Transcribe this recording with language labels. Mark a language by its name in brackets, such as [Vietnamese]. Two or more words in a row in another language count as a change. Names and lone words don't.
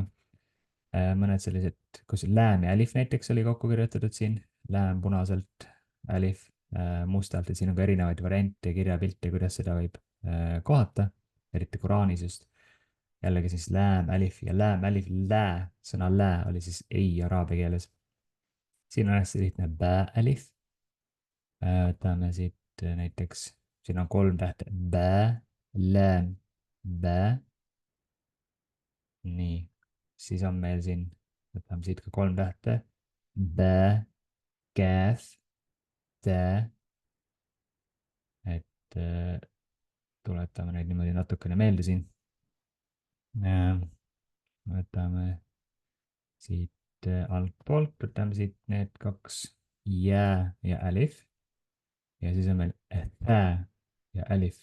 [Estonian] mõned sellised, kus lääm ja alif näiteks oli kokku kirjutatud siin, lääm punaselt, alif mustalt, et siin on ka erinevaid variante, kirjapilte, kuidas seda võib kohata, eriti Koraanis just. jällegi siis lääm, alif ja lääm, alif, lää, sõna lää oli siis ei araabia keeles. siin on hästi lihtne bä, alif. võtame siit näiteks, siin on 3 tähte, bä, lääm, bä. nii, siis on meil siin, võtame siit ka 3 tähte, bä, kääf, tä. et tuletame neid niimoodi natukene meelde siin. võtame siit altpoolt, võtame siit need 2 jää ja alif. ja siis on meil thä ja alif.